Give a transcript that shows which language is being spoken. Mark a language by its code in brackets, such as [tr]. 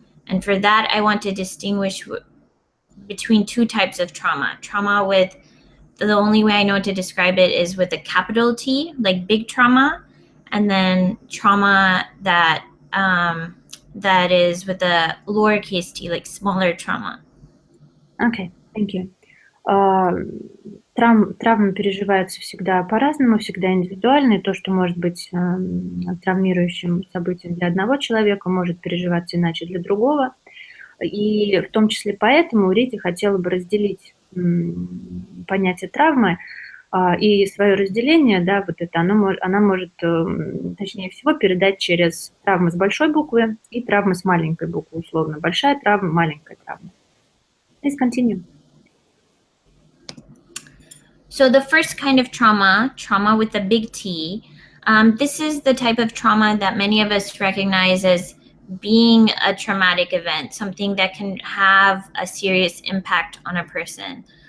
[en] And for that, I want to distinguish between two types of trauma. Trauma with, the only way I know to describe it is with a capital T, like big trauma, and then trauma that that is with a lowercase t, like smaller trauma. Okay, thank you. [ru] Травмы переживаются всегда по-разному, всегда индивидуально, и то, что может быть травмирующим событием для одного человека, может переживаться иначе для другого. И в том числе поэтому Ридди хотела бы разделить понятие травмы, и свое разделение, да, вот это, она может, точнее всего, передать через травмы с большой буквы и травмы с маленькой буквы, условно. Большая травма, маленькая травма. [en] Please continue. So the first kind of trauma with a big T, this is the type of trauma that many of us recognize as being a traumatic event, something that can have a serious impact on a person.